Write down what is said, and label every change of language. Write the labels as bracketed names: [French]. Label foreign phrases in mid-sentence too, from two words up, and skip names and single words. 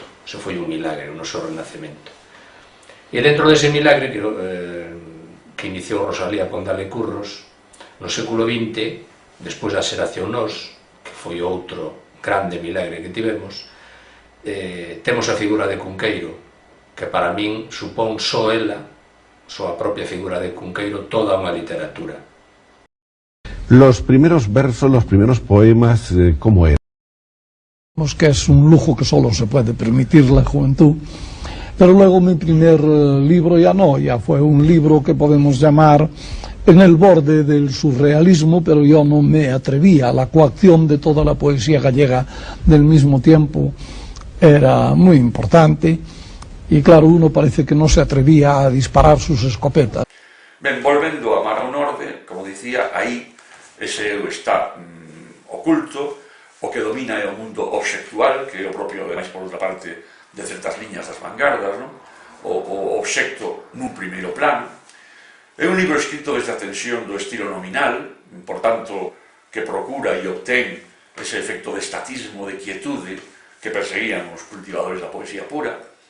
[Galician] Eso foi un milagre, un noso renacemento. E dentro dese milagre que iniciou Rosalía con Dale Curros, no século XX, despois da Xeración Nós, que foi outro grande milagre que tivemos, temos a figura de Cunqueiro, que para min supón só ela, só a propia figura de Cunqueiro, toda unha literatura. [Spanish] Los primeros versos, los primeros poemas, ¿cómo eran? Que es un lujo que solo se puede permitir la juventud. Pero luego mi primer libro ya no, ya fue un libro que podemos llamar en el borde del surrealismo, pero yo no me atrevía. La coacción de toda la poesía gallega del mismo tiempo era muy importante y claro, uno parece que no se atrevía a disparar sus escopetas. [Galician] Ben, volvendo a Mar ao Norte, como dicía, aí ese eu está oculto. O que domina é o mundo obxectual, que é o propio, ademais, por outra parte, de certas liñas das vanguardas, non? O obxecto nun primeiro plano. É un libro escrito desde a tensión do estilo nominal, por tanto, que procura e obtén ese efecto de estatismo, de quietude, que perseguían os cultivadores da poesía pura.